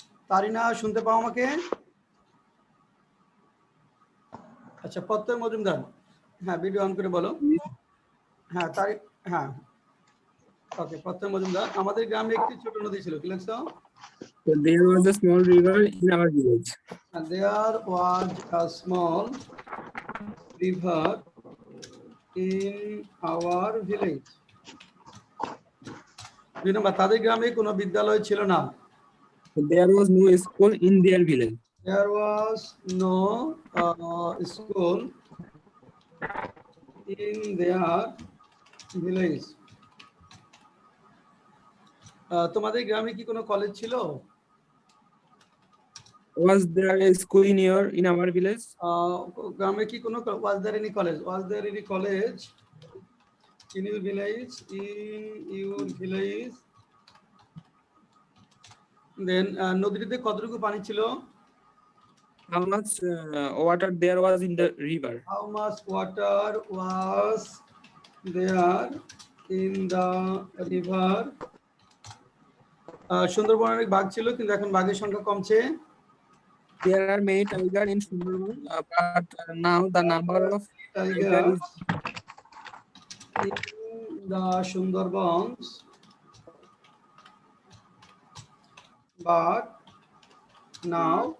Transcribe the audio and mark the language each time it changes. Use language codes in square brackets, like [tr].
[bn] তারিনা শুনতে পাও আমাকে? আচ্ছা প্রত্যয় মজুমদার, হ্যাঁ ভিডিও অন করে বলো। হ্যাঁ হ্যাঁ ওকে, প্রত্যয় মজুমদার, আমাদের গ্রামে একটি ছোট নদী ছিল, কি লিখছো? [en] So there was a small river in our village. And there was a small river in our village. [bn] 2 নম্বর, তাদের গ্রামে কোনো বিদ্যালয় ছিল না। [en] So there was no school in their village. There was no school in their village. [bn] তোমাদের গ্রামে কি কোনো কলেজ ছিল? [en] Was there a school in our village? [bn] গ্রামে কি কোনো [en] was there any college? Was there any college in your village? In your village. [bn] Then নদীতে কতটুকু পানি ছিল? [en] How much water there was in the river? How much water was there in the river? [bn] সুন্দরবনের অনেক বাঘ ছিল, কিন্তু এখন বাঘের সংখ্যা কমছে। [en] There are many tigers in Sundarban, but now the number of Tiger tigers is in the Sundarbans, but now